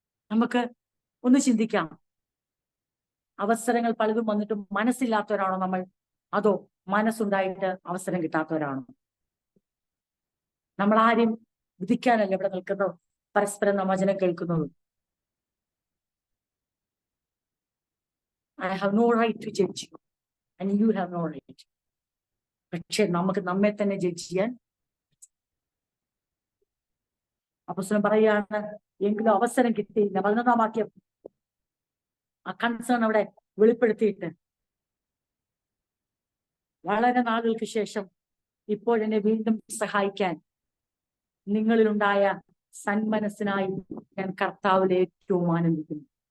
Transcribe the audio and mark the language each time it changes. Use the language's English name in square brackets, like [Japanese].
[Malayalam] നമുക്ക് ഒന്ന് ചിന്തിക്കാം. അവസരങ്ങൾ പലതും വന്നിട്ടും മനസ്സില്ലാത്തവരാണോ നമ്മൾ, അതോ മനസ്സുണ്ടായിട്ട് അവസരം കിട്ടാത്തവരാണോ? നമ്മൾ ആരും വിധിക്കാനല്ല ഇവിടെ നിൽക്കുന്നത്, പരസ്പരം നമ്മ വചനം കേൾക്കുന്നത്. [English] I have no right to judge you and you have no right. [Malayalam] പക്ഷെ നമുക്ക് നമ്മെ തന്നെ ജഡ്ജ് ചെയ്യാൻ. അപ്പോസ്തലൻ പറയാണ്, എങ്കിലും അവസരം കിട്ടിയില്ല. 11-ാം വാക്യം ആ കൺസേൺ അവിടെ വെളിപ്പെടുത്തിയിട്ട്, വളരെ നാളുകൾക്ക് ശേഷം ഇപ്പോഴെന്നെ വീണ്ടും സഹായിക്കാൻ നിങ്ങളിലുണ്ടായ സന്മനസ്സിനായി ഞാൻ കർത്താവിൽ ഏറ്റവും ആനന്ദിക്കുന്നു.